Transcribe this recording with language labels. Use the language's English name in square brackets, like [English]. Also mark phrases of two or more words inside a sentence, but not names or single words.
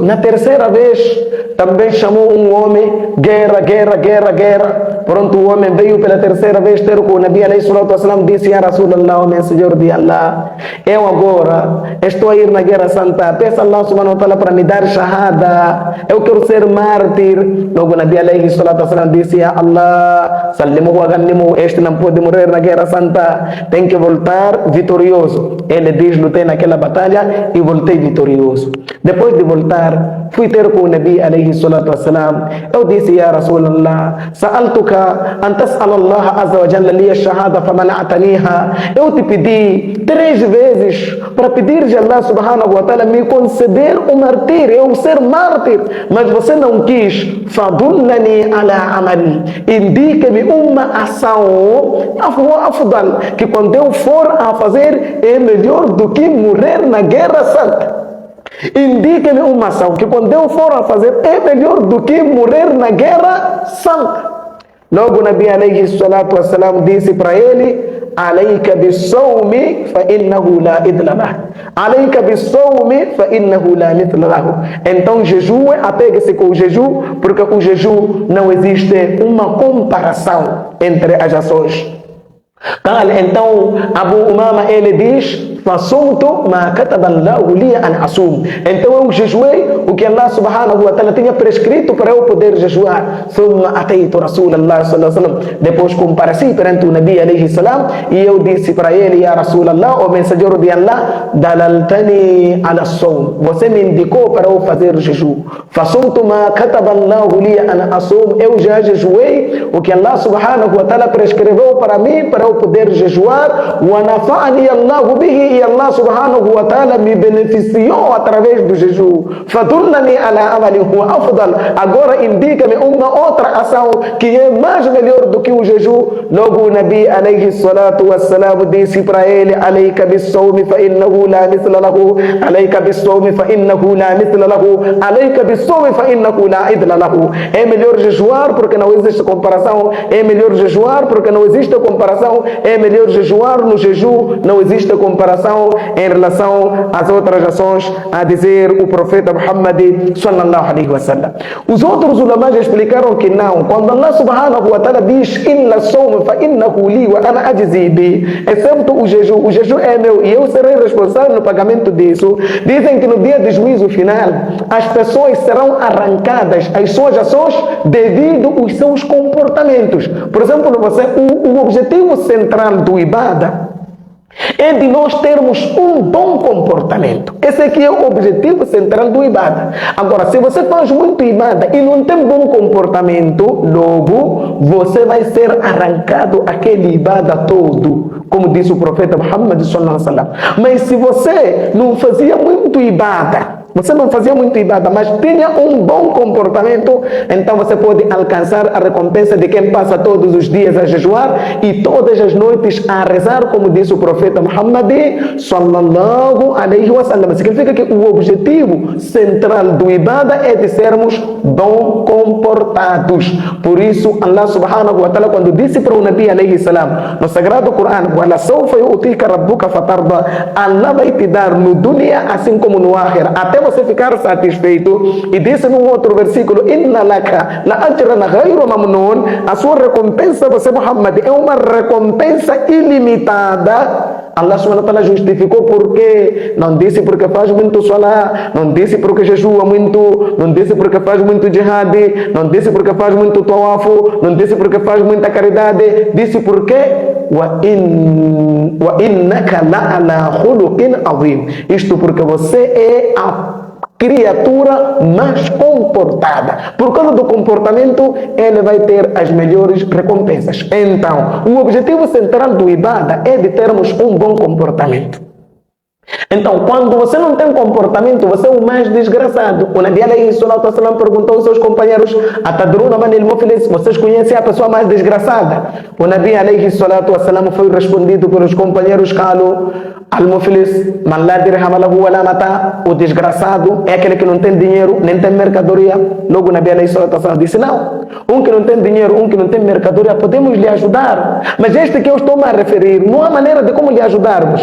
[Portuguese] Na terceira vez também chamou um homem, guerra. Pronto, o homem veio pela terceira vez ter com o Nabi [Arabic] عليه الصلاة والسلام, [Portuguese] disse: [Arabic] يا رسول الله, [Portuguese] o mensageiro de Allah, eu agora estou a ir na guerra santa, peça Allah [Arabic] سبحانه وتعالى [Portuguese] para me dar shahada, eu quero ser mártir. Logo o Nabi [Arabic] عليه الصلاة والسلام [Portuguese] disse: [Arabic] يا الله سلمه وغنمه, [Portuguese] este não pode morrer na guerra santa, tem que voltar vitorioso. Ele diz: lutei naquela batalha e voltei vitorioso. Depois de voltar, fui ter com o Nabi [Arabic] عليه الصلاة والسلام, [Portuguese] eu disse: [Arabic] يا رسول الله سألتك أن تسأل الله عز وجل لي الشهادة فمنعتنيها. [Portuguese] Eu te pedi 3 vezes para pedir de Allah [Arabic] سبحانه وتعالى [Portuguese] me conceder o martírio, eu ser mártir, mas você não quis. [Arabic] فدلني على عمل, [Portuguese] indique-me uma ação afdal, que quando eu for a fazer é melhor do que morrer na guerra santa. Indique-me uma ação que quando eu for a fazer é melhor do que morrer na guerra santa. Logo o Nabi [Arabic] عليه الصلاة والسلام [Portuguese] disse para ele: [Arabic] عليك بالصوم فإنه لا عدل له. عليك بالصوم فإنه لا مثل له. [Portuguese] Então jejue, apegue-se com o jejum, porque o jejum não existe uma comparação entre as ações. Então Abu Umama ele diz: [Arabic] فصمت ما كتب الله لي أن أصوم. [Portuguese] Então eu jejuei o que Allah [Arabic] سبحانه وتعالى [Portuguese] tinha prescrito para eu poder jejuar. [Arabic] ثم أتيت رسول الله صلى الله عليه وسلم. [Portuguese] Depois compareci perante o Nabi [Arabic] عليه السلام [Portuguese] e eu disse para ele: [Arabic] يا رسول الله, [Portuguese] o mensageiro de Allah, [Arabic] دللتني على صوم, [Portuguese] você me indicou para eu fazer jejum. [Arabic] فصمت ما كتب الله لي أن أصوم. [Portuguese] Eu já jejuei o que Allah [Arabic] سبحانه وتعالى [Portuguese] prescreveu para mim para eu poder jejuar. [Arabic] ونفعني الله به, [Portuguese] e Allah [Arabic] سبحانه وتعالى [Portuguese] me beneficiou através do jejum. [Arabic] فدلني على عمل هو أفضل. [Portuguese] Agora indica-me uma outra ação que é mais melhor do que o jejum. Logo o Nabi [Arabic] عليه الصلاة والسلام [Portuguese] disse para ele: [Arabic] عليك بالصوم فإنه لا مثل له. عليك بالصوم فإنه لا مثل له عليك بالصوم فإنه لا عدل له. [Portuguese] É melhor jejuar porque não existe comparação. É melhor jejuar porque não existe comparação. É melhor jejuar no jejum, não existe comparação em relação às outras ações, a dizer o profeta Muhammad [Arabic] صلى الله عليه وسلم. [Portuguese] Os outros ulama explicaram que não. Quando Allah [Arabic] سبحانه وتعالى [Portuguese] diz: [Arabic] إلا صوم فإنه لي وأنا أجزي به, [Portuguese] excepto o jejum é meu e eu serei responsável no pagamento disso. Dizem que no dia de juízo final as pessoas serão arrancadas as suas ações devido aos seus comportamentos. Por exemplo, o objetivo central do ibada é de nós termos um bom comportamento. Esse aqui é o objetivo central do ibada. Agora, se você faz muito ibada e não tem bom comportamento, logo você vai ser arrancado aquele ibada todo, como disse o profeta Muhammad [Arabic] صلى الله عليه وسلم. [Portuguese] Mas se você não fazia muito ibada, você não fazia muito ibada, mas tinha um bom comportamento, então você pode alcançar a recompensa de quem passa todos os dias a jejuar e todas as noites a rezar, como disse o profeta Muhammad [Arabic] صلى الله عليه وسلم. [Portuguese] Significa que o objetivo central do ibada é de sermos bom comportados. Por isso, Allah [Arabic] سبحانه وتعالى, [Portuguese] quando disse para o Nabi [Arabic] عليه السلام, [Portuguese] no Sagrado Corão, [Arabic] "ولسوف يعطيك ربك فترضى", [Portuguese] Allah vai te dar no dunya assim como no akhir, até você ficar satisfeito. E disse num outro versículo, [Arabic] "إن لك لأجرا غير ممنون", [Portuguese] a sua recompensa, você Muhammad, é uma recompensa ilimitada. Allah [Arabic] سبحانه وتعالى [Portuguese] justificou porque não disse porque faz muito salah, não disse porque jejua muito, não disse porque faz muito jihad, não disse porque faz muito tawafu, não disse porque faz muita caridade, disse porque [Arabic] وإنك لعلى خلق عظيم. [Portuguese] Isto porque você é a criatura mais comportada. Por causa do comportamento, ele vai ter as melhores recompensas. Então, o objetivo central do ibada é de termos um bom comportamento. Então, quando você não tem comportamento, você é o mais desgraçado. O Nabi [Arabic] عليه الصلاة والسلام [Portuguese] perguntou aos seus companheiros, [Arabic] "أتدرون من المفلس?", [Portuguese] vocês conhecem a pessoa mais desgraçada? O Nabi [Arabic] عليه الصلاة والسلام [Portuguese] foi respondido pelos companheiros, [Arabic] "قالوا المفلس من لا درهم له ولا متاع", [Portuguese] o desgraçado é aquele que não tem dinheiro, nem tem mercadoria. Logo o Nabi [Arabic] عليه الصلاة والسلام [Portuguese] disse, não, um que não tem dinheiro, um que não tem mercadoria, podemos lhe ajudar, mas este que eu estou a referir, não há maneira de como lhe ajudarmos.